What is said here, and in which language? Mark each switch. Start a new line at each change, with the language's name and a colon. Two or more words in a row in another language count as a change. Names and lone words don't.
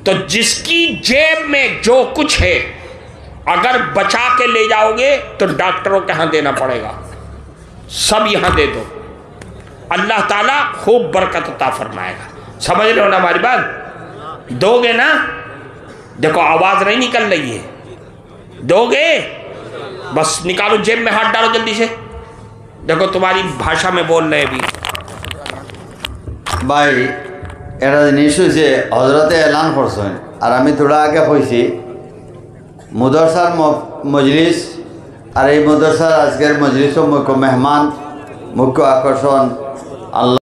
Urdu: تو جس کی جیب میں جو کچھ ہے اگر بچا کے لے جاؤ گے تو ڈاکٹروں کے ہاں دینا پڑے گا، سب یہاں دے دو، اللہ تعالیٰ خوب برکت عطا فرمائے گا۔ سمجھ رہے ہو نا ہماری بات؟ دو گے نا؟ دیکھو آواز نہیں نکل رہی ہے، دو گے؟ بس نکالو جیب میں ہاتھ ڈالو جلدی سے، دیکھو تمہاری بھاشا میں بول رہے بھی۔
Bangla: بھائی এটা জিনিস হয়েছে হজরতে এলান করছেন আর আমি থোড়া আগে কইছি মদরসার মজলিস আর এই মদরসার আজকের মজলিসও মুখ্য মেহমান মুখ্য আকর্ষণ আল্লাহ